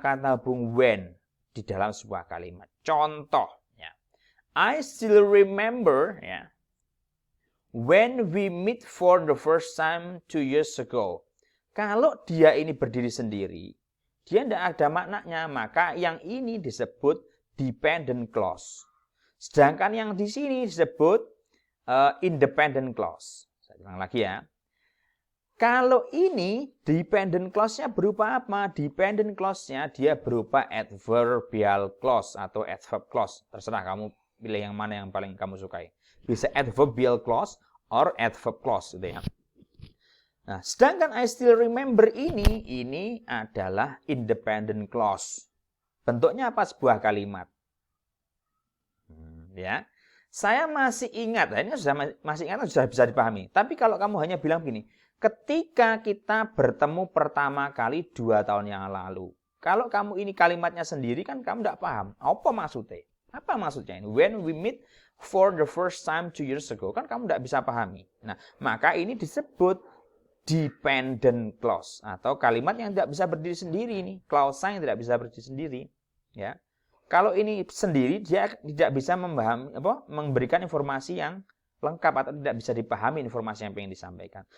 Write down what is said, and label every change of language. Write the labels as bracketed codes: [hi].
[id] Kata hubung when di dalam sebuah kalimat. Contoh, ya. [en] I still remember, ya, when we meet for the first time 2 years ago. [id] Kalau dia ini berdiri sendiri, dia tidak ada maknanya, maka yang ini disebut dependent clause. Sedangkan yang di sini disebut independent clause. Saya ulang lagi ya. Kalau ini dependent clause-nya berupa apa? Dependent clause-nya dia berupa adverbial clause atau adverb clause. Terserah kamu pilih yang mana yang paling kamu sukai. Bisa adverbial clause or adverb clause gitu ya. Nah, sedangkan I still remember ini adalah independent clause. Bentuknya apa? Sebuah kalimat. Ya. Saya masih ingat, ini masih ingat sudah bisa dipahami. Tapi kalau kamu hanya bilang begini, ketika kita bertemu pertama kali 2 tahun yang lalu. Kalau kamu ini kalimatnya sendiri kan kamu tidak paham. Apa maksudnya? Apa maksudnya ini? [en] When we meet for the first time 2 years ago. [id] Kan kamu tidak bisa pahami. Nah, maka ini disebut dependent clause. Atau kalimat yang tidak bisa berdiri sendiri ini. Clause yang tidak bisa berdiri sendiri. Ya. Kalau ini sendiri, dia tidak bisa memberikan informasi yang lengkap atau tidak bisa dipahami informasi yang ingin disampaikan.